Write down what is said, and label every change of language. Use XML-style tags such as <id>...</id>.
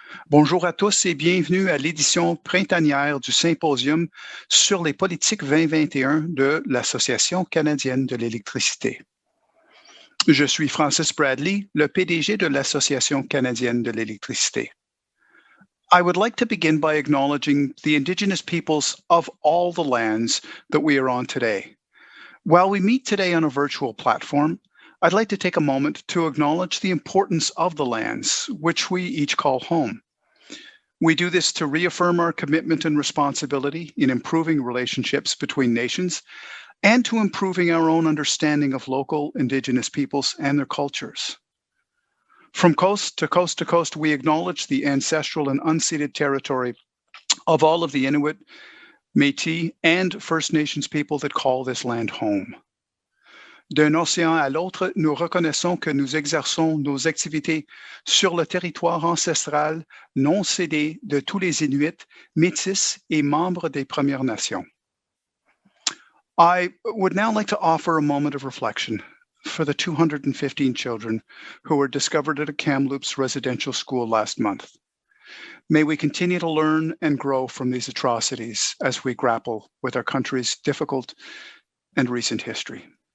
<fr>Bonjour à tous et bienvenue à l'édition printanière du Symposium sur les politiques 2021 de l'Association canadienne de l'électricité. Je suis Francis Bradley, le PDG de l'Association canadienne de l'électricité.</fr> <en>I would like to begin by acknowledging the Indigenous peoples of all the lands that we are on today. While we meet today on a virtual platform, I'd like to take a moment to acknowledge the importance of the lands, which we each call home. We do this to reaffirm our commitment and responsibility in improving relationships between nations and to improving our own understanding of local Indigenous peoples and their cultures. From coast to coast to coast, we acknowledge the ancestral and unceded territory of all of the Inuit, Métis, and First Nations people that call this land home.</en> <fr>D'un océan à l'autre, nous reconnaissons que nous exerçons nos activités sur le territoire ancestral non cédé de tous les Inuits, Métis et membres des Premières Nations.</fr> <en>I would now like to offer a moment of reflection for the 215 children who were discovered at a Kamloops residential school last month. May we continue to learn and grow from these atrocities as we grapple with our country's difficult and recent history.</en>